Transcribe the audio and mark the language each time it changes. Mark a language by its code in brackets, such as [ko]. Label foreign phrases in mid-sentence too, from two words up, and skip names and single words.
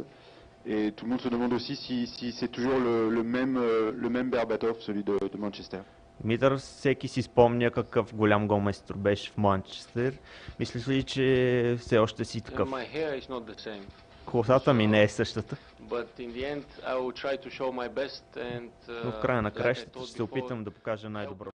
[fr] Et tout le monde se demande aussi si c'est toujours le même Berbatov, celui de Manchester. [bg] Митър, всеки си спомня какъв голям голмайстор беше в Манчестър. Мислиш ли, че все още си такъв? [en] My hair is not the same. [bg] Косата ми не е същата, [en] But in the end, I will try to show my best and [bg] но в края на [en] like I [bg] краищата [en] told [bg] ще се [en] before, [bg] опитам да покажа най-добро.